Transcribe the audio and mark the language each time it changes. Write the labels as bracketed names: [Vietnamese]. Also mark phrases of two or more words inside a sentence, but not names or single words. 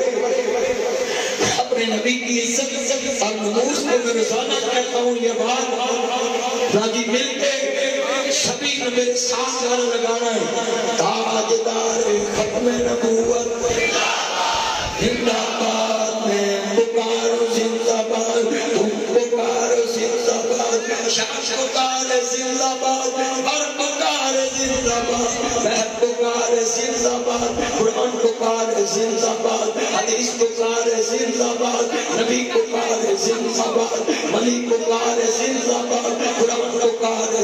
[Urdu] اپنے نبی کی عزت اور نموز کو میں روزانہ کہتا ہوں یہ بات، راجی مل کے سبھی نے میرے ساتھ گانا لگانا ہے. تاجدار ختم نبوت زندہ باد. میں پکارو زندہ باد، تم پکارو زندہ باد. شاہ پکارے زندہ باد، ہر پکارے زندہ باد. مہر پکارے زندہ باد، قرآن پکارے زندہ باد، حدیث پکارے زندہ باد، نبی پکارے زندہ باد، ولی پکارے زندہ باد، قرآن پکارے